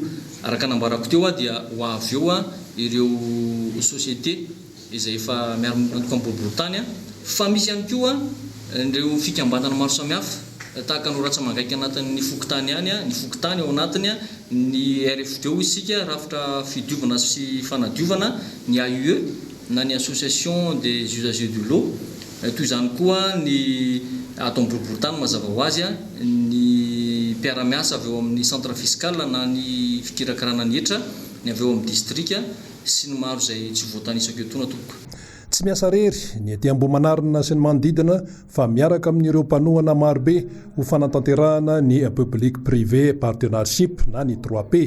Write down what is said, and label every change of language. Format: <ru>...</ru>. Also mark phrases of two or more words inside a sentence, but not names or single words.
<mg>Araka nambarako teo dia ho avy eo ireo société izay efa miara-miaraka amin'ny boriboritany fa misy ihany koa ireo fikambanana maro samihafa tahaka ny ratsa mangaika anatin'ny fokotany ihany, ny fokotany ao anatiny ny RFDO isika rafitra fidiovana sy fanadiovana, ny AUE na ny</mg> <fr>association des usagers de l'eau,</fr> <mg>toy izany koa ny ato boriboritany mazava ho azy ny mpiara-miasa avy eo amin'ny</mg> <fr>centre fiscal</fr> <mg>na ny fikirakarana ny hetra ny avy eo amin'ny district sy ny maro izay tsy voatanisako eto tompoko. Tsy miasa rery ny ety Ambohimanarina sy ny manodidina fa miaraka amin'ireo mpanohana marobe ho fanatanterahana ny</mg> <fr>public privé partnership</fr> <mg>na ny 3P.</mg>